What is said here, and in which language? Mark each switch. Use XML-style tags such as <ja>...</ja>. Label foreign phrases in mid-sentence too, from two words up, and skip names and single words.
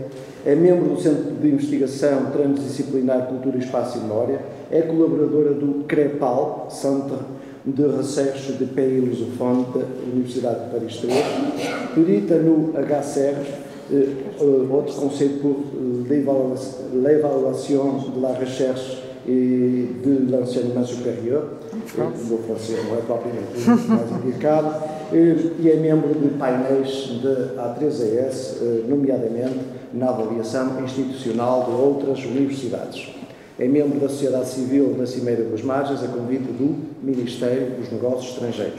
<pt>É membro do Centro de Investigação Transdisciplinar Cultura, Espaço e Memória. É colaboradora do CREPAL, Centre de Recherche de Pays Lusophones da Universidade de Paris 3. Perita no HCR, outro conceito por l'évaluation de la recherche e de l'enseignement supérieur, o meu francês não é propriamente mais indicado, e é membro de painéis da A3ES, nomeadamente na avaliação institucional de outras universidades. É membro da Sociedade Civil da Cimeira das Margens, a convite do Ministério dos Negócios Estrangeiros.</pt>